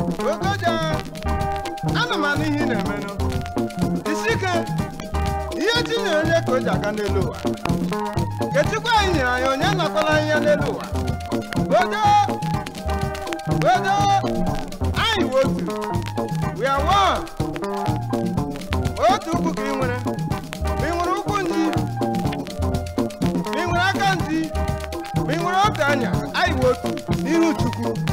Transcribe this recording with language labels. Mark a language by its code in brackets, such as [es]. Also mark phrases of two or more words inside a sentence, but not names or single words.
[ig] Ogoja, ana m anụ ihe ị na-emenụ. Jisike, ihe chi nyere onye ka o ji aga n'elu ụwa. Nke Chukwu anyị nyere anyị, onye nakwala anyị ya n'elu ụwa. Odo, Odo, anyị wụ otu. [en] We are one. [ig] Otu ukwu ka ị nwere. Ma ị nwere ụkwụ nji, ma ị nwere aka nji, ma ị nwere otu anya, anyị wụ otu n'ihu Chukwu.